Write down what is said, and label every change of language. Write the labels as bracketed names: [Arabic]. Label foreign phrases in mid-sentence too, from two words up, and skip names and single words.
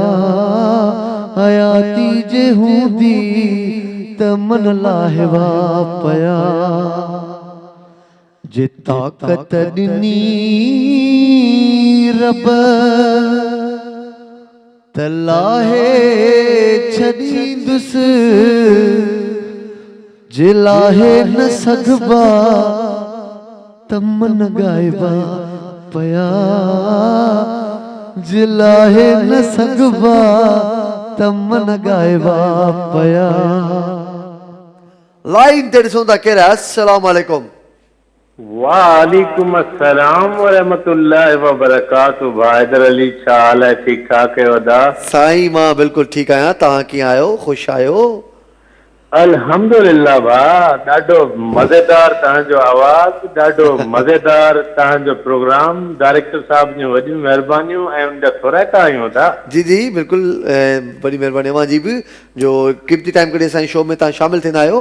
[Sindhi] हयाती जे हूंदी त मन लाहिबा पया जे ताक़त ॾिनी रब त लाहे छॾींदुसि जिलाहे न सघबा तमन गायबा पया जिलाहे न सघबा तमन गायबा पया। लाइन ते ॾिसूं था केरु आहे। [Arabic] السلام عليكم. وعليكم السلام ورحمة الله وبركاته. [Sindhi] हैदर अली छा हाल है? ठीक ठाक है वदा? साईं मां बिल्कुलु ठीकु आहियां। तव्हां कीअं आहियो? ख़ुशि आहियो? अल्हम्दुलिल्लाह भाउ, ॾाढो मज़ेदार तव्हांजो आवाज़, ॾाढो मज़ेदार तव्हांजो प्रोग्राम। डायरेक्टर साहब जूं वॾियूं महिरबानियूं ऐं उनजा थोराइता आहियूं था। जी जी बिल्कुलु बड़ी महिरबानी अवां जी बि जो क़ीमती टाइम कढी असांजे शो में तव्हां शामिलु थींदा आहियो।